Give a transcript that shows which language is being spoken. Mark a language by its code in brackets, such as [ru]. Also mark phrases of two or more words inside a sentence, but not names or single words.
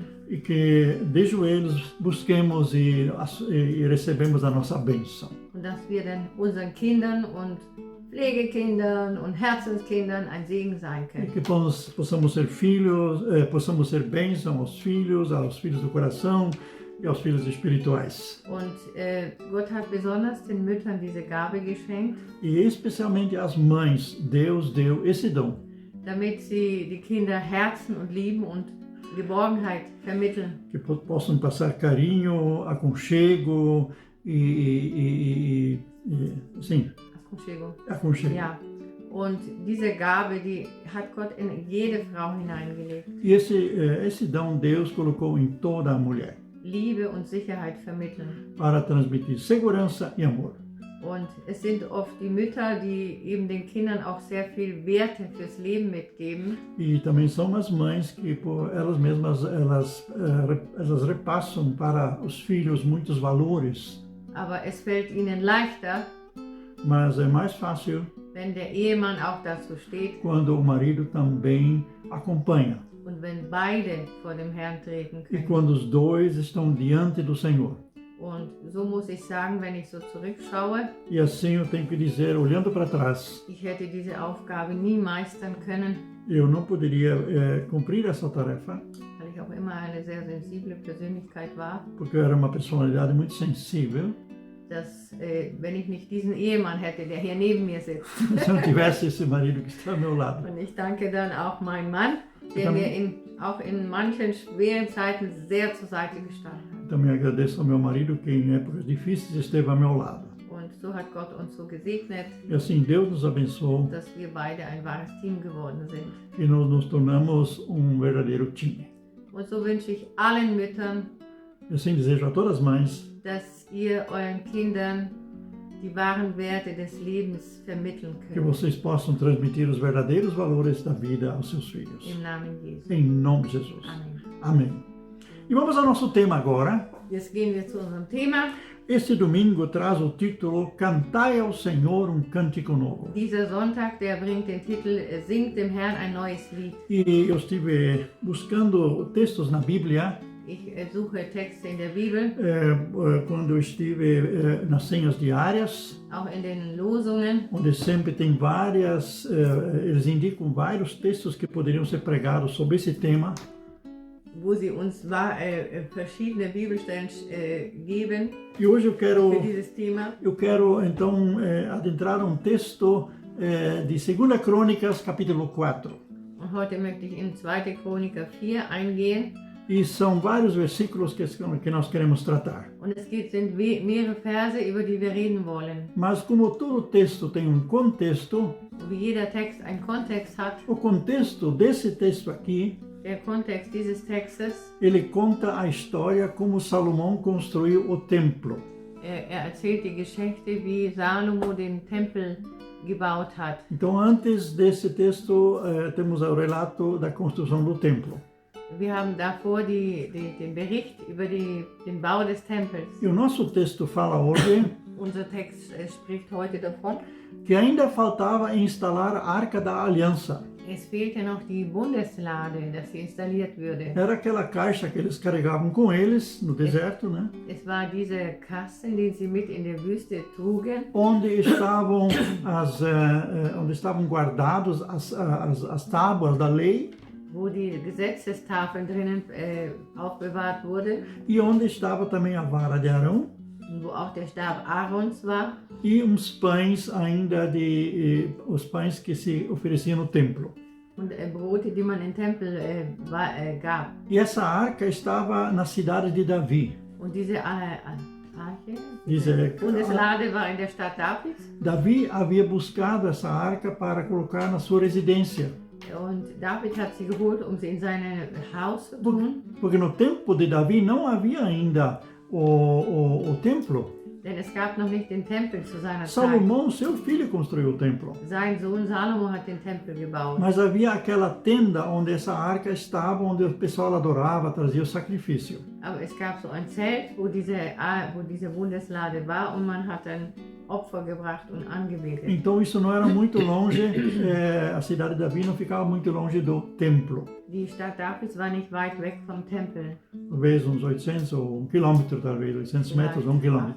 [pt] E que de joelhos busquemos e recebemos a nossa bênção. [de] Und dass wir dann unseren Kindern und Pflegekindern und Herzenskindern ein Segen sein können. [pt] E que possamos ser filhos, possamos ser bênção aos filhos do coração e aos filhos espirituais. [de] Und Gott hat besonders den Müttern diese Gabe geschenkt. [pt] E especialmente às mães, Deus deu esse dom. [de] Damit sie die Kinder herzen und lieben und Geborgenheit vermitteln. [pt] Que possam passar carinho, aconchego sim. Aconchego. [de] Ja. Und diese Gabe, die hat Gott in jede Frau hineingelegt. [pt] E esse dom Deus colocou em toda a mulher. [de] Liebe und Sicherheit vermitteln. [pt] Para transmitir segurança e amor. [de] Und es sind oft die Mütter, die eben den Kindern auch sehr viel Werte fürs Leben mitgeben. [pt] E também são as mães que por elas mesmas elas repassam para os filhos muitos valores. [de] Aber es fällt ihnen leichter, [pt] mas é mais fácil [de] wenn der Ehemann auch dazu steht, [pt] quando o marido também acompanha. [de] Und wenn beide vor dem Herrn treten können. [pt] E quando os dois estão diante do Senhor. [de] Und so muss ich sagen, wenn ich so zurückschaue, [pt] e assim eu tenho que dizer, olhando para trás, [de] ich hätte diese Aufgabe nie meistern können, [pt] eu não poderia cumprir essa tarefa, [de] weil ich auch immer eine sehr sensible Persönlichkeit war, [pt] porque eu era uma personalidade muito sensível, [de] dass wenn ich nicht diesen Ehemann hätte, der hier neben mir sitzt, [pt] se eu não tivesse esse marido que está ao meu lado. [de] Und ich danke dann auch meinem Mann, der mir auch in manchen schweren Zeiten sehr zur Seite gestanden hat. [pt] Também agradeço ao meu marido que em épocas difíceis esteve ao meu lado. [de] Und so hat Gott uns so gesegnet, [pt] E assim Deus nos abençoou, [de] dass wir beide ein wahres Team geworden sind. [pt] que nós nos tornamos verdadeiro time. [de] Und so wünsche ich allen Müttern, [pt] E assim desejo a todas as mães, [de] dass ihr euren Kindern die wahren Werte des Lebens vermitteln [pt] que [de] könnt. [pt] vocês possam transmitir os verdadeiros valores da vida aos seus filhos. [de] Im Namen Jesu. [pt] Em nome de Jesus. Amém. Amém. E vamos ao nosso tema agora. [de] Jetzt gehen wir zu unserem Thema. [pt] Este domingo traz o título Cantai ao Senhor cântico novo. [de] Dieser Sonntag, der bringt den Titel Singt dem Herrn ein neues Lied. [pt] E eu estive buscando textos na Bíblia. [de] Ich suche Texte in der Bibel, [pt] quando eu estive nas senhas diárias, [de] auch in den Losungen, [pt] onde sempre tem eles indicam vários textos que poderiam ser pregados sobre esse tema. [de] wo sie uns verschiedene Bibelstellen geben [pt] E hoje [de] für dieses Thema. [pt] eu quero então adentrar texto de 2 Crônicas, capítulo 4. [de] Und heute möchte ich in 2. Chroniker 4 eingehen. [pt] E são vários versículos que nós queremos tratar. [de] Und sind mehrere Verse, über die wir reden wollen. [pt] Mas como todo texto tem um contexto, [de] Wie jeder Text einen Kontext hat, [pt] o contexto desse texto aqui, [de] der Kontext dieses Textes, [pt] ele conta a história como Salomão construiu o templo. [de] erzählt die Geschichte, wie Salomo den Tempel gebaut hat. [pt] Então, antes desse texto, temos o relato da construção do templo. [de] Wir haben davor den Bericht über den Bau des Tempels. [pt] E o nosso texto fala hoje [de] Unser Text spricht heute davon. [pt] que ainda faltava instalar a Arca da Aliança. [de] Es fehlte noch die Bundeslade, dass sie installiert würde. [pt] Era aquela caixa que eles carregavam com eles no deserto, né? [de] Es war dieser Kasten, den sie mit in der Wüste trugen, [pt] Onde estavam guardados as tábuas da lei [de] wo die Gesetzestafeln drinnen aufbewahrt wurde, [pt] e onde estava também a vara de Arão [de] wo auch der Stab Aarons war [pt] e uns pães ainda os pães que se ofereciam no templo. [de] und Brote, die man im Tempel gab. [pt] E essa arca estava na cidade de Davi. [de] Und diese Arche, Diese Bundeslade war in der Stadt Davids. [pt] Davi havia buscado essa arca para colocar na sua residência. [de] Und David hat sie geholt, sie in sein Haus zu tun. [pt] Porque no tempo de Davi não havia ainda o templo. [de] Denn es gab noch nicht den Tempel zu seiner Zeit. [pt] Salomão, seu filho, construiu o templo. [de] Sein Sohn Salomo hat den Tempel gebaut. [pt] Mas havia aquela tenda onde essa arca estava, onde o pessoal adorava, trazia o sacrifício. [de] Aber es gab so ein Zelt, wo diese Bundeslade war und man hat dann Opfer gebracht und angebetet. [pt] Então isso não era muito longe, a cidade de Davi não ficava muito longe do templo. [de] Die Stadt Davids war nicht weit weg vom Tempel. [pt] Talvez uns 800 ou 1 quilômetro, talvez 800 metros ou 1 quilômetro.